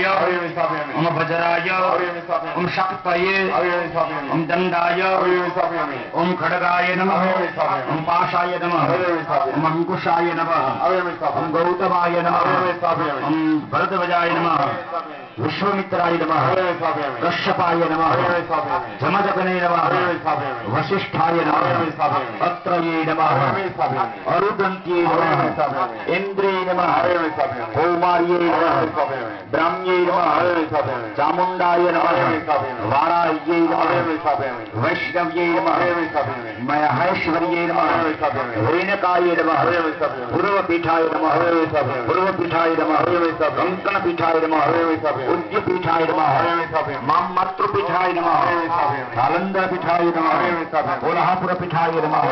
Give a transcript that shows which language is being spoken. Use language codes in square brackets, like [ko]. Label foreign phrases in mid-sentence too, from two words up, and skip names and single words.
[sa] ओम वज्राय, ओम शक्तये, ओम दंडाय, ओम खडगाय नमः, ओम पाशाय नमः, ओम अंकुशाय नमः, ओम गौतमाय नमः, ओम भरद्वजाय नमः, विश्वमित्राय नमः, कश्यपाय नमः, जमदग्ने नमः, वसिष्ठाय नमः, अत्रये नमः, अरुदंत्ये नमः, इन्द्रे नमः, ओम कुमार्यै नमः ब्राह्म्यै नमः चामुण्डाय नमः वाराह्यै नमः वैष्णव्यै नमः महेश्वर्यै नमः रेणकाय नमः पूर्वपीठाय नमः पूर्वपीठाय नमः कंकणपीठाय नमः उद्यपीठाय नमः मातृपीठाय नमः नालन्दापीठाय नमः कोल्हापुरपीठाय नमः